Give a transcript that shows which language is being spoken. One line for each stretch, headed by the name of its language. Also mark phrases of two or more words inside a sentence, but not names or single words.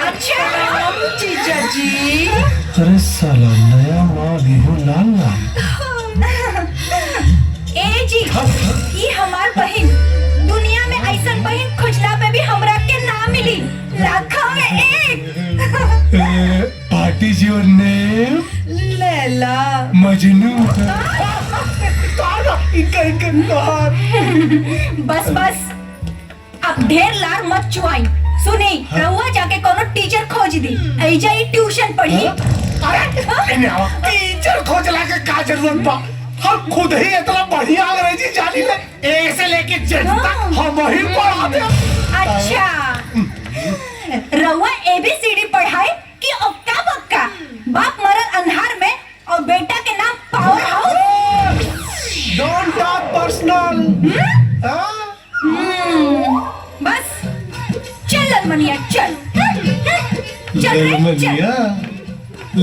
Bhojpuri: अच्छा जीजा जी। अरे साला नया माँ गेहूं लाल लाल। ए जी ये हमार बहन, दुनिया में ऐसन बहन खुजला पे भी हमरा के ना मिली, लाखों में एक।
English: What is your name?
Bhojpuri: लैला। मजनू। बस बस अब ढेर लार मत चुआई। सुनी रउआ जाके कोनो टीचर खोज दी, ऐजा ही ट्यूशन पढ़ी। अरे टीचर खोज ला के का जरूरत बा, हम खुद ही इतना बढ़िया अंग्रेजी जानी ले, ए से लेके जेड तक हम ही पढ़ा दे। अच्छा रउआ ABCD पढ़ाई कि ओक्का बक्का? बाप मरल अंधार में और बेटा के नाम पावर हाउस।
English: don't talk personal.
Bhojpuri: बस चल मनिया चल चल रे चल।